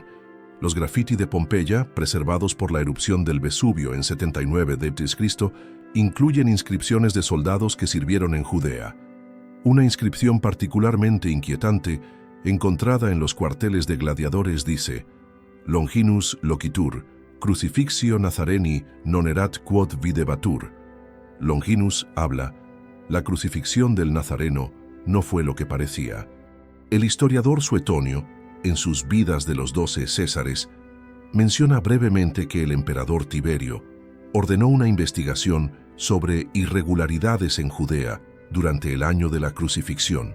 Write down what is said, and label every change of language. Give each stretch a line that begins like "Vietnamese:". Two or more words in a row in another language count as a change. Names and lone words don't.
Spanish: Los grafiti de Pompeya, preservados por la erupción del Vesubio en 79 d.C., incluyen inscripciones de soldados que sirvieron en Judea. Una inscripción particularmente inquietante, encontrada en los cuarteles de gladiadores, dice:
Latin: Longinus locitur, crucifixio Nazareni non erat quod videbatur.
Spanish: Longinus habla: la crucifixión del Nazareno no fue lo que parecía. El historiador Suetonio, en sus Vidas de los 12 Césares, menciona brevemente que el emperador Tiberio ordenó una investigación sobre irregularidades en Judea durante el año de la crucifixión.